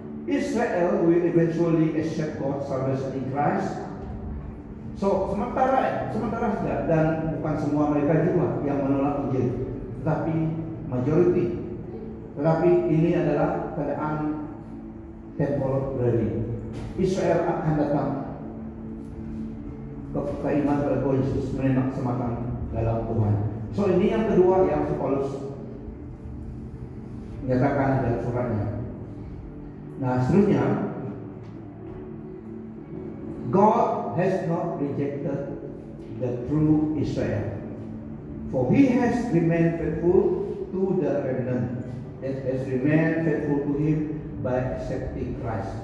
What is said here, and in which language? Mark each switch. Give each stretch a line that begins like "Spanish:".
English: Israel will eventually accept God's salvation in Christ.
Malay: So sementara saja, dan bukan semua mereka juga yang menolak Injil. tetapi majority. Tetapi ini adalah keadaan temporary. Israel akan datang ke iman kepada Tuhan Yesus, menerima keselamatan dalam Tuhan. So ini yang kedua yang Paulus menyatakan dalam suratnya. Nah, seterusnya,
English: God has not rejected the true Israel, for He has remained faithful to the remnant, and has remained faithful to Him by accepting Christ.